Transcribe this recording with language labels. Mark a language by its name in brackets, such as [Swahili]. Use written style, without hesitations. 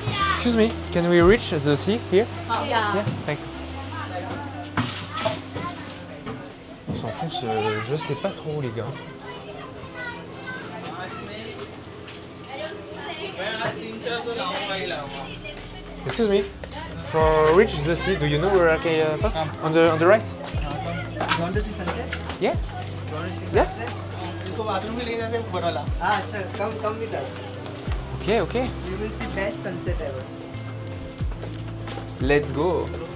[English] Excuse me, can we reach the sea here? Yeah, thank you. [French] On s'enfonce, je sais pas trop où les gars. [English] Excuse me, for reach the sea, do you know where I can pass? On the right? You want to see sunset? Yeah. You want to see Yeah. sunset? [Hindi] इसको bathroom में ले जाके ऊपर वाला हाँ अच्छा [English] come with us. Okay, okay. You will see best sunset ever. Let's go.